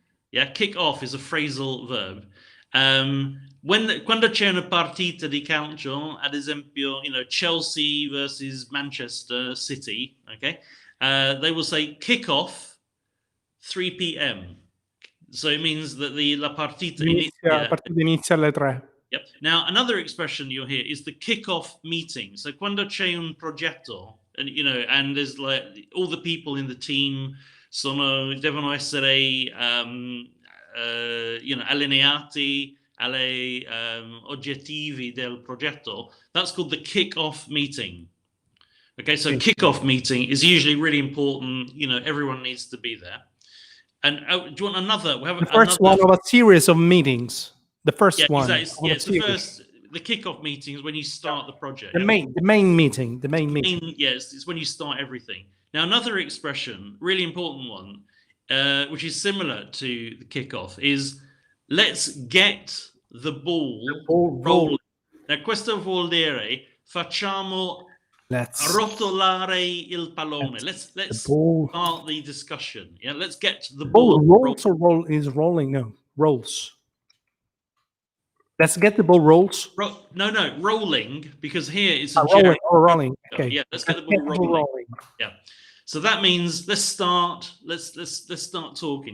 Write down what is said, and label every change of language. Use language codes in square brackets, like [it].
[en] Yeah, kick off is a phrasal verb. [it] Quando c'è una partita di calcio, ad esempio, Chelsea versus Manchester City, okay, [en] they will say kick off 3 p.m. So it means that [it] la partita inizia alle 3. [en] Yep. Now, another expression you'll hear is the kick-off meeting. [it] So quando c'è un progetto, [en] and there's like all the people in the team [it] devono essere, allineati alle obiettivi del progetto. [en] That's called the kick-off meeting. Okay, so kick-off meeting is usually really important. Everyone needs to be there. And do you want another? We have the first one of a series of meetings. The first one. Exactly. It's the kickoff meeting is when you start the project. The main meeting. Yes, it's when you start everything. Now, another expression, really important one, which is similar to the kickoff, is let's get the ball rolling. [it] Now, questo vuol dire facciamo rotolare il pallone. [en] Let's start the discussion. Yeah, let's get the ball rolling. No, rolls. Let's get the ball rolls. No, rolling, because here it's a rolling. Okay. Yeah, let's get the ball rolling. Yeah. So that means let's start talking.